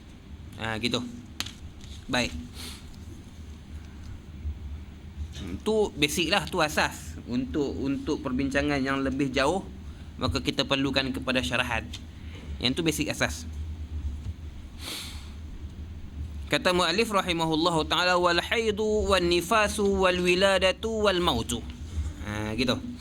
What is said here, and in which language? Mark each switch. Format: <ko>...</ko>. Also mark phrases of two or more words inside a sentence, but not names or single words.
<ms>Gitu. Baik. Tu basic lah, tu asas. Untuk perbincangan yang lebih jauh, maka kita perlukan kepada syarahan. Yang tu basic asas. Kata muallif</ms> <ar>رحمه الله تعالى, والحيض والنفاس والولادة والموت.</ar> <ms>Gitu.</ms>